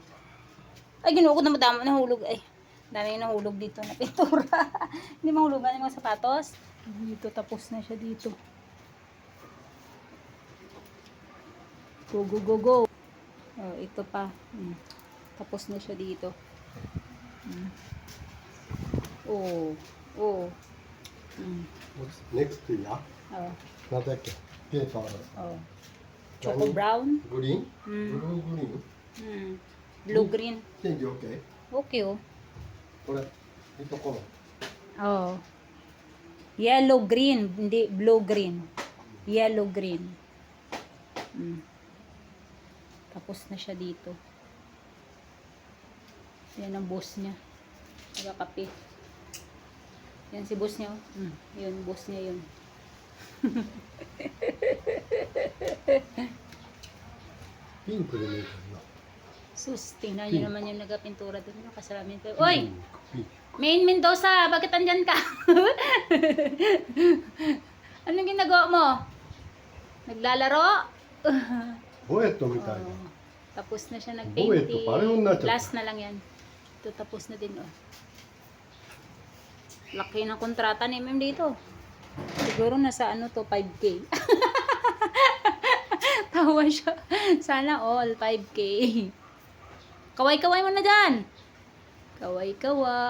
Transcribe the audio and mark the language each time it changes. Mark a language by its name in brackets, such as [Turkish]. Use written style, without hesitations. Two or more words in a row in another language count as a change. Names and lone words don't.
[Filipino] Ay, ginuo ko na madami nahulog. Ay, dami nahulog dito na pintura. Hindi mahulugan yung mga sapatos. Dito, tapos na siya dito. Go, go, go, go. Oh, ito pa. Tapos na siya dito. Oh, oh. [English] What's next to ya? Oh, [Japanese] なんだっけペーパーの [English] oh. Choco brown. [Japanese] グリーン、うん [English] blue green Blue green. change OK? Okay, oh. [Japanese] これいとこの [English] Oh. Yellow green, hindi blue green. [Filipino] Yellow green. Tapos na siya dito. Yan ang boss niya. Nagkakape. Yan si boss niya. Yun, boss niya yun. [Japanese] ピンクで見えてるな [Filipino] Sus, tingnan niyo naman yung nagapintura doon. Kasalamin ko. Oy! [Japanese] ピン [Filipino] Main Mendoza, bakit andyan ka? Anong ginagawa mo? Naglalaro? [Japanese] ボエットみたいな [Filipino] Tapos na siya Buwet, nag-painting. pareho na siya. Last na lang yan. Ito tapos na din. Oh. Laki ng kontrata ni MM dito. Siguro nasa ano to, 5K. Tawa siya. Sana all 5K. Kaway-kaway mo na dyan.